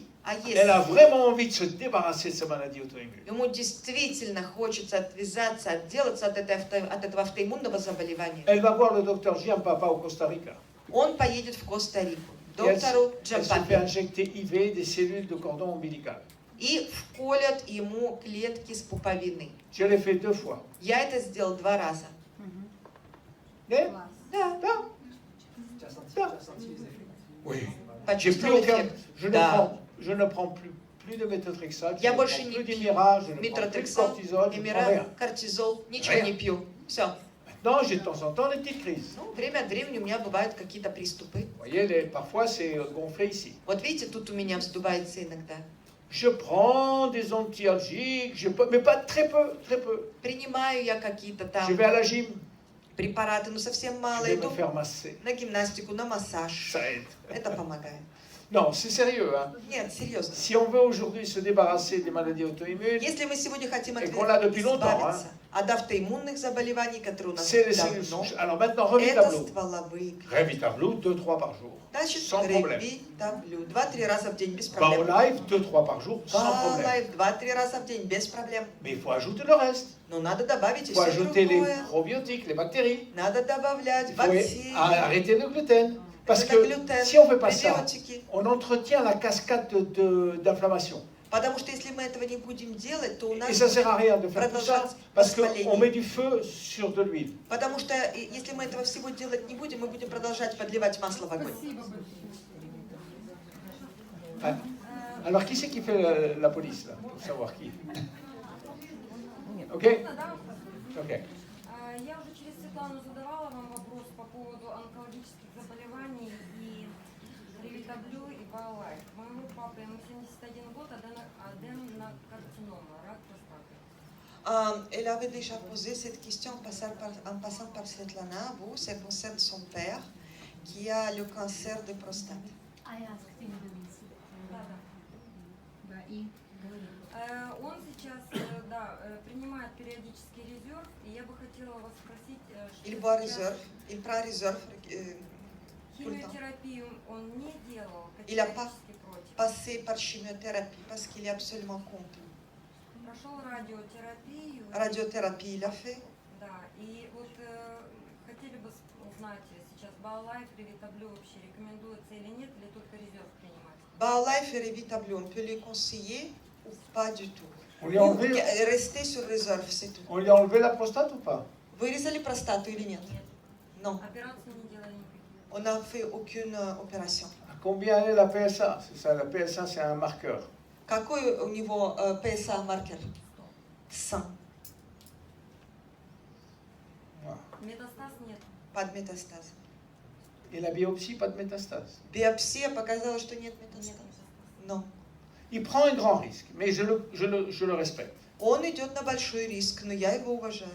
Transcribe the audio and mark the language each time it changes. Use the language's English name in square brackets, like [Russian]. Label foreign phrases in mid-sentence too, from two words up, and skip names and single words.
[Russian] А [French] elle a [Russian] если [French] vraiment envie de se débarrasser de sa maladie auto-immune, [Russian] ему действительно хочется отвязаться, отделаться от этого автоиммунного заболевания, [French] elle va voir le docteur Giampapa au Costa Rica. [Russian] он поедет в Коста-Рику, [French] Et elle, [Russian] доктору [French] elle se fait [Russian] Джампапи, [French] injecter IV des cellules de cordon ombilical. [Russian] и вколят ему клетки с пуповины. [French] Je l'ai fait 2 fois. [Russian] Я это сделал 2 раза. [French] Mais, [Russian] Да. [French] Tu as senti les effets? oui. J'ai [Russian] Почувствовал [French] plus aucun, [Russian] эффект. [French] je ne prends plus de méthotrexate, je [Russian] Я [French] ne [Russian] больше [French] prends [Russian] не [French] plus [Russian] пью [French] d'Humira, je ne prends plus de [Russian] метротрексат, [French] cortisol, je ne prends [Russian] эмира, [French] rien. [Russian] кортизол, ничего [French] Rien. [Russian] не пью. Все. [French] Maintenant, j'ai de temps en temps des petites crises. [Russian] Ну, время от времени у меня бывают какие-то приступы. [French] Vous voyez, parfois c'est gonflé ici. [Russian] Вот видите, тут у меня вздувается иногда. [French] Je prends des antialgiques, mais pas très peu. [Russian] Принимаю я какие-то [French] Je [Russian] там [French] vais à la gym, [Russian] препараты, но совсем [French] je [Russian] мало. [French] vais me [Russian] Иду [French] faire masser. [Russian] на гимнастику, на массаж. [French] Ça aide. [Russian] Это помогает. [French] Non, c'est sérieux. Hein. [Russian] Нет, серьезно. [French] Si on veut aujourd'hui se débarrasser des maladies auto-immunes, [Russian] Если мы сегодня хотим [French] Et qu'on l'a depuis longtemps, [Russian] избавиться от автоиммунных заболеваний, которые у нас [French] c'est les cellules [Russian] давно, [French] souches. Alors maintenant, [Russian] это [French] Revitablo. [Russian] стволовые. [French] Revitablo, 2-3 par jour. [Russian] Значит, [French] Sans problème. [Russian] Ревитаблю 2-3 раза в день без проблем. [French] Baolife, 2-3 par jour, sans problème. [Russian] Балайф 2-3 раза в день без проблем. [French] Mais il faut ajouter le reste. [Russian] Но надо добавить [French] Il [Russian] и [French] faut [Russian] все [French] ajouter les [Russian] другое. [French] probiotiques, les bactéries. [Russian] Надо добавлять [French] Il faut [Russian] бактерии, [French] arrêter le gluten. Parce [Russian] это [French] que [Russian] глютен, [French] si on ne fait pas ça, [Russian] пребиотики. [French] on entretient la cascade d'inflammation. [Russian] Потому что если мы этого не будем делать, то у нас... [French] Et ça ne sert à rien de faire tout ça, [Russian] продолжать [French] parce qu'on [Russian] воспаление. [French] met du feu sur de l'huile. [Russian] Потому что если мы этого всего делать не будем, мы будем продолжать подливать масло в огонь. Спасибо большое. [French] Ah. Alors, qui c'est qui fait la police, là, pour savoir qui? Ok? Ok. [Russian] Я уже через Светлану задавала вам вопрос по поводу онкологических заболеваний и Ревитаблю и Baolife. Моему папе, ему 71 год, аденокарцинома, рак простаты. [French] Elle avait déjà posé cette question en passant par Svetlana. Vous, ça concerne son père qui a le cancer de prostate. [Russian] Он сейчас принимает периодический резерв, и я бы хотела вас спросить, [French] Il boit réserve, il prend réserve tout le temps. [Russian] химиотерапию он не делал, [French] Il a pas [Russian] категорически против. [French] passé par chimiothérapie parce qu'il est absolument contre. [Russian] Прошел радиотерапию. [French] Radiothérapie, il a fait. [Russian] Да, и вот хотели бы узнать сейчас, Baolife, Revitable вообще рекомендуется или нет, или только резерв принимать? [French] Baolife et Revitable, on peut les conseiller ou pas du tout. On lui a enlevé, Restez sur réserve, c'est tout. on lui a enlevé la prostate ou pas? [Russian] Вырезали простату или нет? [French] Non. [Russian] Операцию не делали никаких. [French] On n'a fait aucune opération. À combien est la PSA? C'est ça, la PSA, c'est un marqueur. [Russian] Какой у него PSA маркер? 100. [French] Voilà. [Russian] Métastase нет. [French] Pas de métastase. Et la biopsie, pas de métastase. [Russian] Биопсия показала, что нет метастаз. [French] Non. Il prend un grand risque, mais je le respecte. [Russian] Он идет на большой риск, но я его уважаю.